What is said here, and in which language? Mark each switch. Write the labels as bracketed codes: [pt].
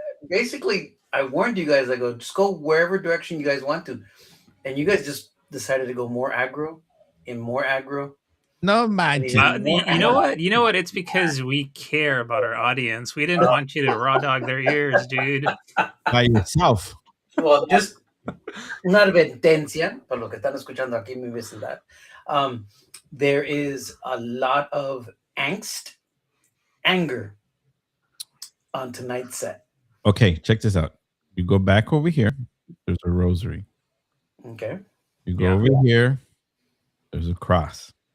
[en] Basically, I warned you guys. I go, just go wherever direction you guys want to, and you guys just decided to go more aggro. [es] No manches. [en] You know what? It's because we care about our audience. We didn't want you to raw dog their ears, dude. By yourself. Well, just [es] una advertencia para lo que están escuchando aquí en mi vecindad. [en] There is a lot of anger on tonight's set. Okay, check this out. You go back over here. There's a rosary. Okay. You go over here. There's a cross.